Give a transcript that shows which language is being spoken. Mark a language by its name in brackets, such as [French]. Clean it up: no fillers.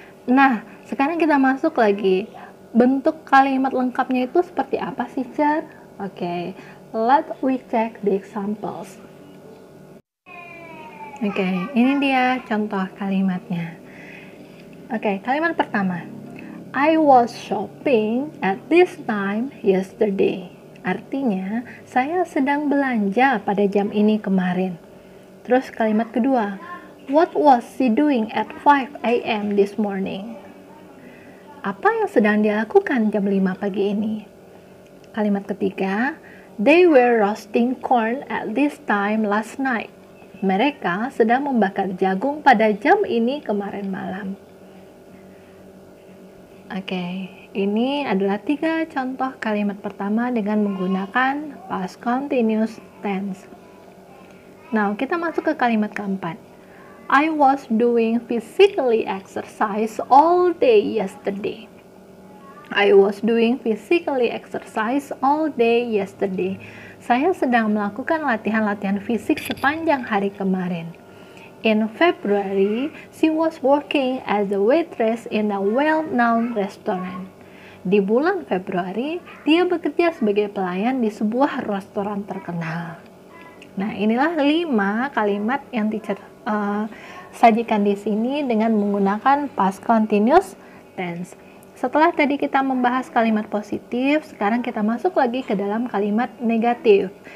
[Indonesian] Nah, sekarang kita masuk lagi. Bentuk kalimat lengkapnya itu seperti apa sih, Cer? [English] Oke, let's we check the examples. [Indonesian] Oke, ini dia contoh kalimatnya. Oke, kalimat pertama. [English] I was shopping at this time yesterday. [Indonesian] Artinya, saya sedang belanja pada jam ini kemarin. Terus kalimat kedua. [English] What was she doing at 5 a.m. this morning? [Indonesian] Apa yang sedang dilakukan jam 5 pagi ini? Kalimat ketiga. [English] They were roasting corn at this time last night. [Indonesian] Mereka sedang membakar jagung pada jam ini kemarin malam. Oke, ini adalah 3 contoh kalimat pertama dengan menggunakan past continuous tense. Nah, kita masuk ke kalimat keempat. [English] I was doing physically exercise all day yesterday. I was doing physically exercise all day yesterday. [Indonesian] Saya sedang melakukan latihan-latihan fisik sepanjang hari kemarin. [English] In February, she was working as a waitress in a well-known restaurant. [Indonesian] Di bulan Februari, dia bekerja sebagai pelayan di sebuah restoran terkenal. Nah, inilah 5 kalimat yang teacher sajikan di sini dengan menggunakan past continuous tense. setelah tadi kita membahas kalimat positif, sekarang kita masuk lagi ke dalam kalimat negatif.